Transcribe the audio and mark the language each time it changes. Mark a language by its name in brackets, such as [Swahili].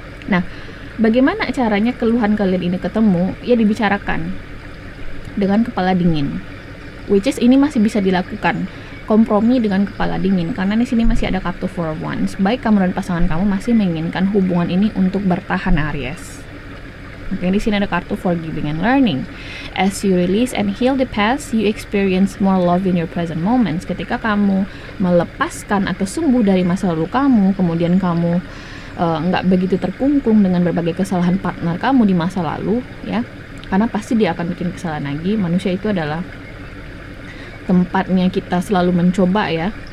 [Indonesian] Nah, bagaimana caranya keluhan kalian ini ketemu? Ya dibicarakan dengan kepala dingin. [English] Which is [Indonesian] ini masih bisa dilakukan, kompromi dengan kepala dingin, karena di sini masih ada kartu Four of Wands. Baik kamu dan pasangan kamu masih menginginkan hubungan ini untuk bertahan, Aries. Oke, di sini ada kartu Forgiving and Learning. [English] As you release and heal the past, you experience more love in your present moments. [Indonesian] Ketika kamu melepaskan atau sembuh dari masa lalu kamu, kemudian kamu nggak begitu terkungkung dengan berbagai kesalahan partner kamu di masa lalu, ya, karena pasti dia akan bikin kesalahan lagi. Manusia itu adalah tempatnya kita selalu mencoba ya.